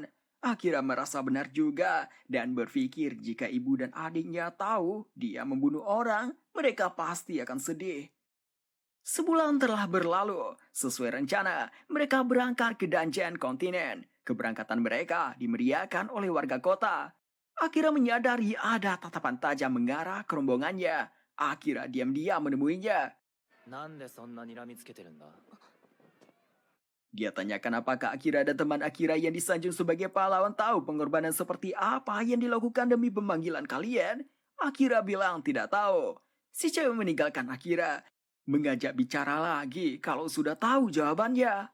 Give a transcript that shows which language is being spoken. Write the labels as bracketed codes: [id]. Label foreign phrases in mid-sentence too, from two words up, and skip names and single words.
[id] Akira merasa benar juga dan berpikir jika ibu dan adiknya tahu dia membunuh orang, mereka pasti akan sedih. Sebulan telah berlalu. Sesuai rencana, mereka berangkat ke dungeon kontinen. Keberangkatan mereka dimeriahkan oleh warga kota. Akira menyadari ada tatapan tajam mengarah ke rombongannya. Akira diam-diam menemuinya. [ja] なんでそんな睨みつけてるんだ？ [id] Dia tanyakan apakah Akira dan teman Akira yang disanjung sebagai pahlawan tahu pengorbanan seperti apa yang dilakukan demi pemanggilan kalian? Akira bilang tidak tahu. Si cewek meninggalkan Akira, mengajak bicara lagi kalau sudah tahu jawabannya.